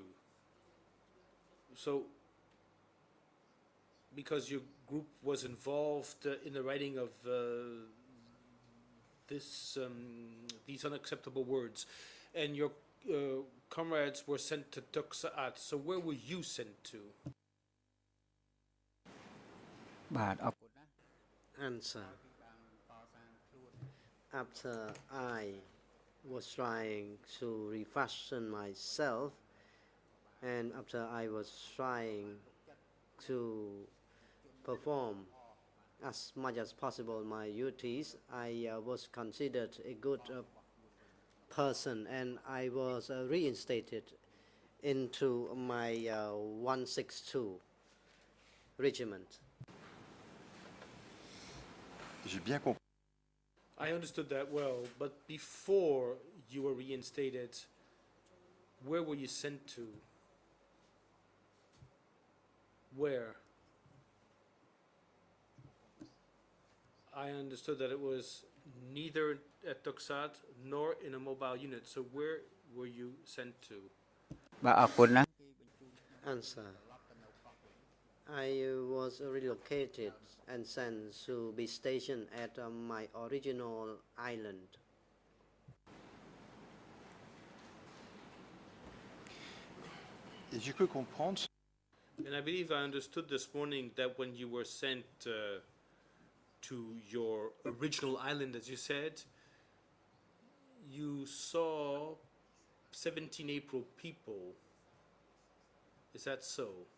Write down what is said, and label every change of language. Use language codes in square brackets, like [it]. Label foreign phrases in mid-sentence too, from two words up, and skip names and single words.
[en] So, because your group was involved in the writing of these unacceptable words, and your comrades were sent to Tuksa'at. So where were you sent to? [km] បាទអរគុណណាស់ [en] Answer. After I was trying to refashion myself, and after I was trying to perform as much as possible my duties, I was considered a good person, and I was reinstated into my 162 regiment. [fr] J'ai bien compris. [en] I understood that well, but before you were reinstated, where were you sent to? Where? I understood that it was neither at Tuksat nor in a mobile unit. So where were you sent to? [km] បាទអរគុណណាស់ [en] Answer. I was relocated and sent to be stationed at my original island. [fr] Et j'ai cru comprendre. [en] And I believe I understood this morning that when you were sent to your original island, as you said, you saw 17 April people. Is that so?